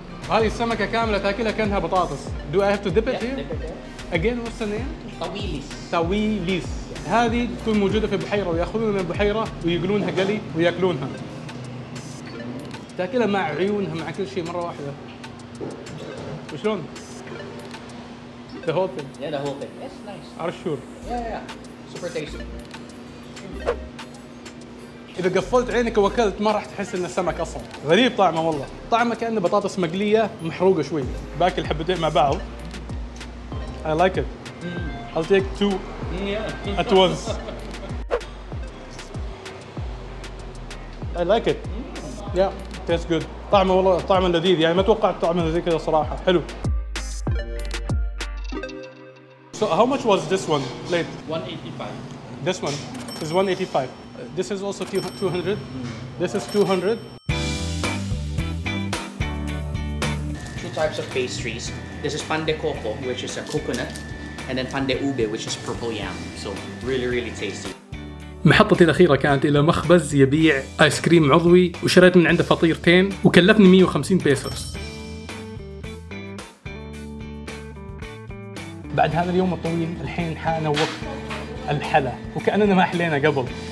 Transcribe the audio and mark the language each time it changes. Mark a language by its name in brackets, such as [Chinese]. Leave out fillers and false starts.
[Arabic] هذه السمكة كاملة تاكلها كأنها بطاطس. [English] Do I have to dip it Yeah, here? dip it there. Again, what's the name? Tawilis. [Arabic] تاويليس. هذه تكون موجودة في بحيرة، ويأخذون من البحيرة ويقلونها قلي وياكلونها. تاكلها مع عيونها مع كل شيء مرة واحدة. وشلون؟ [English] The whole thing. Yeah, the whole thing. It's nice. Are you sure? Yeah. Super tasty. [Arabic] إذا قفلت عينك وأكلت ما راح تحس إنه سمك أصلاً. غريب طعمه والله. طعمه كأنه بطاطس مقلية محروقة شوي. باكل حبتين مع بعض. [English] I like it. I'll take two at once. I like it. Yeah, tastes good. [Arabic] طعمه والله طعمه لذيذ، يعني ما توقعت طعمه زي كذا صراحة. حلو. [English] So how much was this one plate? 185. This one is 185. This is also 200. This is 200. Two types of pastries. This is pan de coco, which is a coconut, and then pan de ube, which is purple yam. So really tasty. [Arabic] محطتي الأخيرة كانت إلى مخبز يبيع آيس كريم عضوي، وشريت من عنده فطيرتين وكلفني 150 بيسوس. بعد هذا اليوم الطويل الحين حان وقت الحلا، وكأننا ما حلينا قبل.